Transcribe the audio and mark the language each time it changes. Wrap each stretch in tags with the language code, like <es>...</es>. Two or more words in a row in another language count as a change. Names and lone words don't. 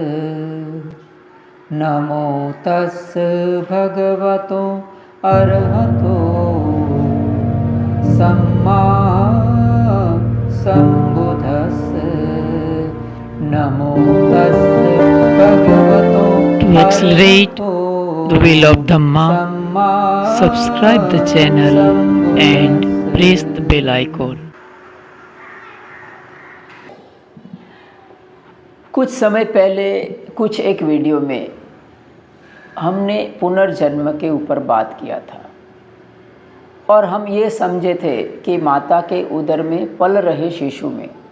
<pi>नमो तस् भगवतो अरहतो सम्मा सम्बुद्धस्स। नमो तस् भगवतो</pi> <en>To accelerate the wheel of Dhamma, subscribe the channel and press the bell icon.</en> <hi>कुछ समय पहले कुछ एक वीडियो में हमने पुनर्जन्म के ऊपर बात किया था और हम ये समझे थे कि माता के उदर में पल रहे शिशु में</hi>